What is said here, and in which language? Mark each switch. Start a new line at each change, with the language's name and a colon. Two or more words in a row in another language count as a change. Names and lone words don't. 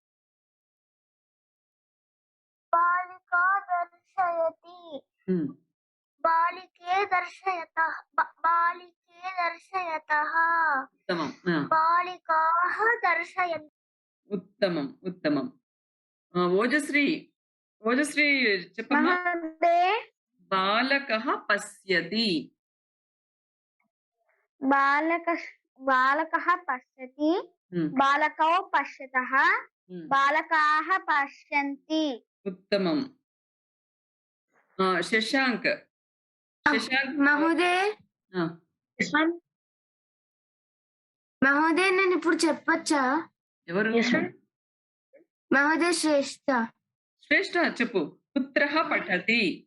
Sanskrit: बालिका दर्शयति हुँ. बालिके दर्शयतः बालिके दर्शयतः उत्तमं. बालिकाः दर्शयन्ति उत्तमम्. उत्तमं.
Telugu: ఓజశ్రీ చెప్పమ్మా.
Sanskrit: महोदये బాలకः పశ్యతి. बालकः पश्यति హ్మ్. बालकौ पश्यतः హ్మ్. बालकाः पश्यन्ति उत्तमं.
Telugu: శశాంక్
Sanskrit: మహోదయ్ ఆ,
Telugu: మహోదయ్ నేను ఇప్పుడు చెప్పొచ్చా ఎవరు?
Sanskrit: మహోదయ్
Telugu: శ్రేష్ఠ చెప్పు.
Sanskrit: పుత్రః పఠతి.